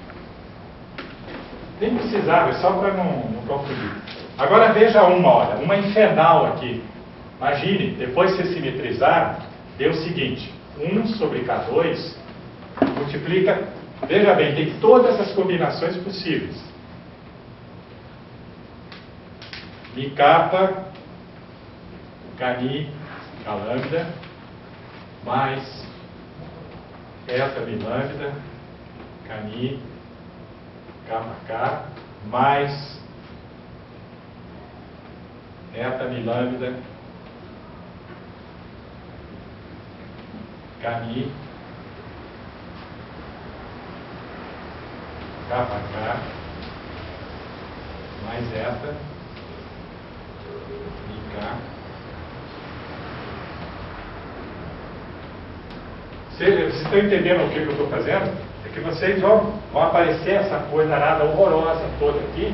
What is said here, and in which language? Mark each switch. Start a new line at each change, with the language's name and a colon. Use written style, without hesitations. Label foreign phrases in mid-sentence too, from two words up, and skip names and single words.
Portuguese: Nem precisava, é só para não confundir. Agora veja uma infernal aqui. Imagine, depois de você simetrizar, deu o seguinte, 1 sobre K2 multiplica, veja bem, tem todas as combinações possíveis. Mi kappa, Kni, K lambda, mais eta mi lambda, Kni, kappa K, mais eta mi lambda, Kni, kappa K, mais eta Vocês estão entendendo o que eu estou fazendo? É que vocês vão aparecer essa coisa arada horrorosa toda aqui.